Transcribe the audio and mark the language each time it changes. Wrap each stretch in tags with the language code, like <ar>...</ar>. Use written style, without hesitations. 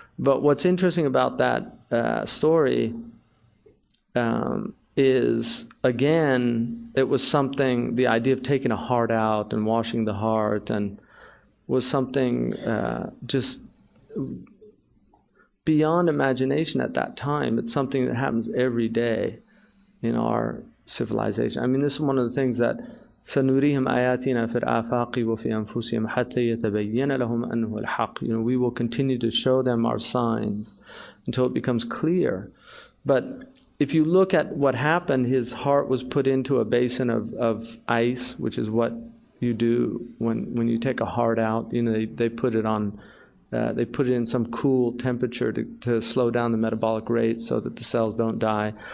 <en>But what's interesting about that story is, again, it was something, the idea of taking a heart out and washing the heart, and was something just beyond imagination at that time. It's something that happens every day in our civilization. I mean, this is one of the things that</en> <ar>سَنُرِيهِمْ آيَاتِنَا فِي الْآفَاقِ وَفِي أَنفُسِهِمْ حَتَّى يَتَبَيَّنَ لَهُمْ أَنَّهُ الْحَقِّ.</ar> <en>We will continue to show them our signs until it becomes clear. But if you look at what happened, his heart was put into a basin of ice, which is what you do when you take a heart out. They put it on. They put it in some cool temperature to slow down the metabolic rate so that the cells don't die.</en>